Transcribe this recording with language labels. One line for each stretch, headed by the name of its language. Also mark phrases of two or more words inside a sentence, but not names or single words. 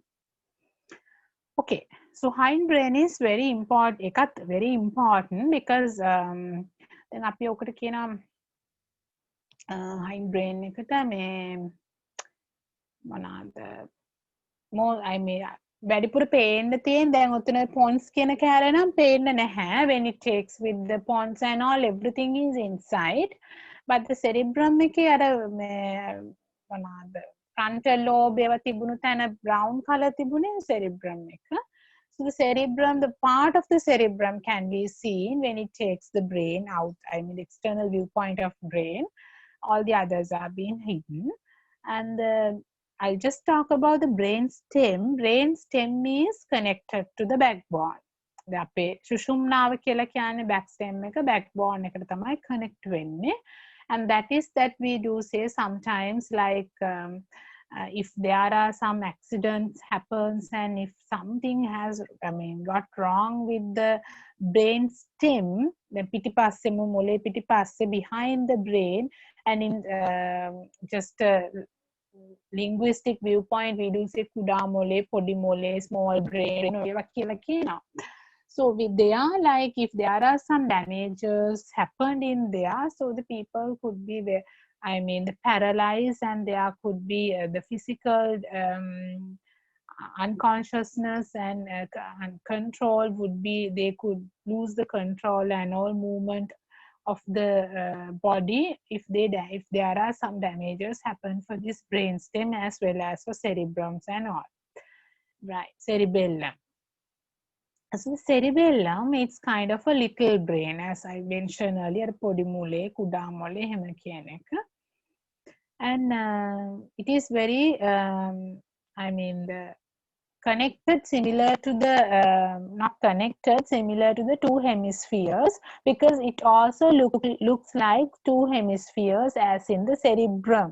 English: Okay, so hindbrain is very important.
Sinhala: එකත්
English: very important because
Sinhala: දැන් අපි ඔකට කියන hindbrain එකට මේ මොනවාද
English: more I mean
Sinhala: වැඩිපුර පේන්න තියෙන දැන් ඔතන pons කියන කැලේ නම් පේන්න නැහැ
English: when it takes with the pons and all everything is inside, but the cerebrum
Sinhala: එකේ අර මොනවාද
English: frontal lobe
Sinhala: ඒවා තිබුණු තැන
English: brown color
Sinhala: තිබුණේ cerebrum එක.
English: So the cerebrum, the part of the cerebrum can be seen when it takes the brain out, I mean the external viewpoint of brain. All the others are being hidden. And I'll just talk about the brain stem. Brain stem is connected to the backbone.
Sinhala: The අපේ සුෂුම්නාව කියලා කියන්නේ
English: back stem
Sinhala: එක backbone එකට තමයි connect වෙන්නේ.
English: And that is that we do say sometimes like if there are some accidents happens and if something has got wrong with the brain stem, the
Sinhala: පිටිපස්සේ මොලේ පිටිපස්සේ
English: behind the brain, and in just linguistic viewpoint we do say
Sinhala: කුඩා මොළේ, පොඩි මොළේ,
English: small brain,
Sinhala: ඒවා කියලා කියනවා.
English: So with there, like if there are some damages happened in there, so the people could be there, paralyzed, and there could be the physical unconsciousness and control would be, they could lose the control and all movement of the body if there are some damages happen for this brain stem as well as for cerebrums and all. Right, cerebellum. So the cerebellum, it's kind of a little brain, as I mentioned earlier,
Sinhala: පොඩි මොළේ, කුඩා මොළේ, එහෙම කියන එක.
English: And it is very the connected similar to the not connected similar to the two hemispheres, because it also looks like two hemispheres as in the cerebrum.